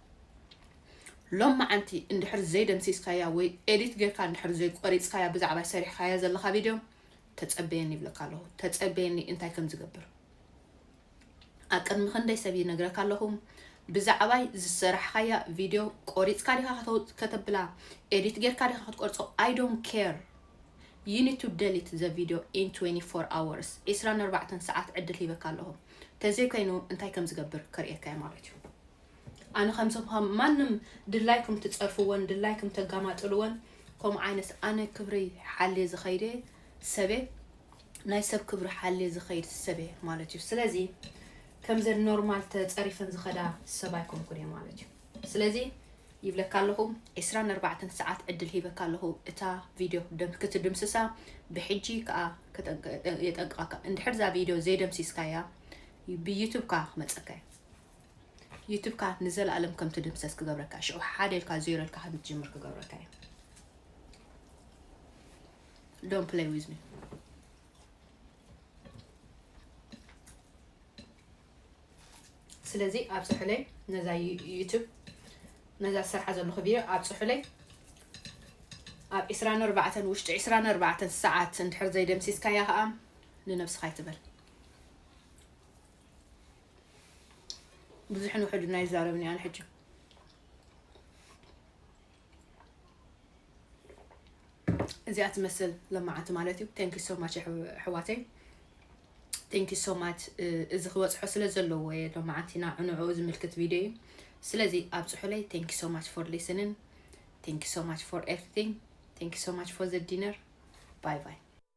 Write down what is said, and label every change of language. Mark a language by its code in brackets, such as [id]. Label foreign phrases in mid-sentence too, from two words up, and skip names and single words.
[ti] ሎማዓንቲ እንድሕር ዘይደምሲስካያ ወይ ኤዲት ጌርካ እንድሕር ዘይቆሪፅካያ ብዛዕባይ ሰሪሕካያ ዘለካ ቪድዮ ተፀበየኒ ይብለካ ኣለኹ ተፀበየኒ እንታይ ከም ዝገብር ኣቅድሚ ክንደይ ሰብ ይነግረካ ኣለኹ ብዛዕባይ ዝሰራሕካያ ቪድዮ ቆሪፅካ ዲኻ ከተብላ ኤዲት ጌርካ ዲኻ ክትቆርፆ [en] I don't care you need to delete the video in 24 hours [ti] 24 ሰዓት ዕድል ሂበካ ኣለኹ ተዘይኮይኑ እንታይ ከም ዝገብር ከርእየካ ማለት እዩ ኣነ ከምሰም ማንም ድላይኩም ትፀርፍዎን ድላይኩም ተጋማጥልዎን ከም ዓይነት ኣነ ክብሪ ሓልየ ዝኸይደ ሰበ ናይ ሰብ ክብሪ ሓልየ ዝኸይድ ሰበ ማለት እዩ ስለዚ ከምዘ ኖርማል ተፀሪፈን ዝኸዳ ሰብ ኣይኮንኩን እየ ማለት እዩ ስለዚ ይብለካ ኣለኹ 24 ሰዓት ዕድል ሂበካ ኣለኹ እታ ቪድዮ ክትድምስሳ ብሕጂ ከዓ የጠንቅቐካ እንድሕር ዛ ቪድዮ ዘይደምሲስካያ ብዩቱብካ ክመፀካ ዩቱብካ ንዘለኣለም ከም ትድምሰስ ክገብረካ ሽዑ ሓደ ኢልካ ዜሮ ኢልካ ከም ትጅምር ክገብረካ እዩ [en] don't play with me [ti] ስለዚ ኣብ ፅሑለይ ነዛ ዩቱብ ነዛ ዝሰርሓ ዘለኹ ቪድዮ ኣብ ፅሑለይ ኣብ 24 ውሽጢ 24 ሰዓት እንድሕር ዘይደምሲስካያ ከዓ ንነብስኻ ይትበል ብዙሕ ንውሕድ ናይ ዛረብኒ ኣነ ሕጂ እዚኣ ትመስል ለማዓንቲ ማለት እዩ [en] thank you so much ሕዋተይ thank you so much [ti] እዚ ክወፅሖ ስለ ዘለዎ ለማዓንቲና ዕንዑ ዝምልክት ቪድዮ እዩ ስለዚ ኣብ ፅሑለይ [en] thank you so much for listening thank you so much for everything thank you so much for the dinner bye bye